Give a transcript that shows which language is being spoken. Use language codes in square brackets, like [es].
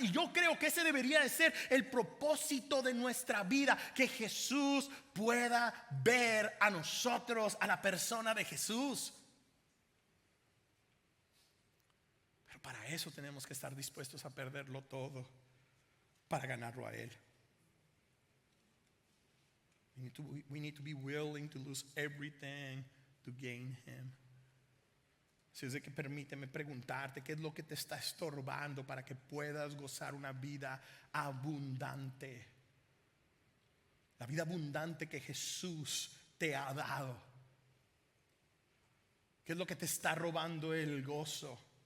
[es] Y yo creo que ese debería de ser el propósito de nuestra vida, que Jesús pueda ver a nosotros, a la persona de Jesús. Pero para eso tenemos que estar dispuestos a perderlo todo para ganarlo a Él. [en] We need to be willing to lose everything to gain Him. [es] Así es de que permíteme preguntarte: ¿qué es lo que te está estorbando para que puedas gozar una vida abundante? La vida abundante que Jesús te ha dado. ¿Qué es lo que te está robando el gozo?